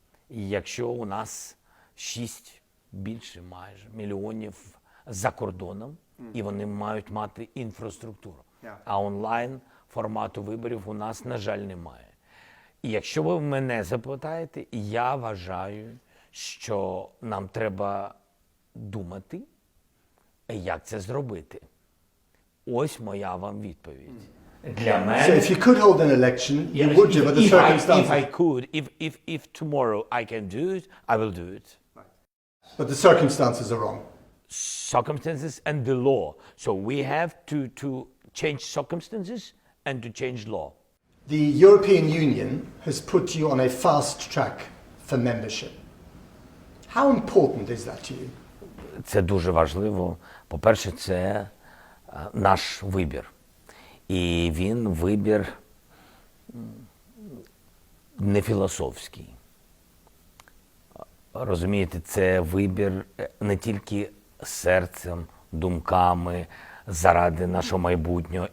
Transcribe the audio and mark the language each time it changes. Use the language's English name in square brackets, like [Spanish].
[Ukrainian] І якщо у нас 6 більше майже мільйонів за кордоном, і вони мають мати інфраструктуру. А онлайн формату виборів у нас, на жаль, немає. І якщо ви мене запитаєте, я вважаю, що нам треба думати, як це зробити. Ось моя вам відповідь. Для мене... [English] So if you could hold an election, you would do, but the circumstances... If I could, if tomorrow I can do it, I will do it. But the circumstances are wrong. Circumstances and the law. So we have to change circumstances and to change law. The European Union has put you on a fast track for membership. How important is that to you? [Ukrainian] Це дуже важливо. По-перше, це наш вибір. І він вибір не філософський. Розумієте, це вибір не тільки серцем, думками, заради нашого майбутнього.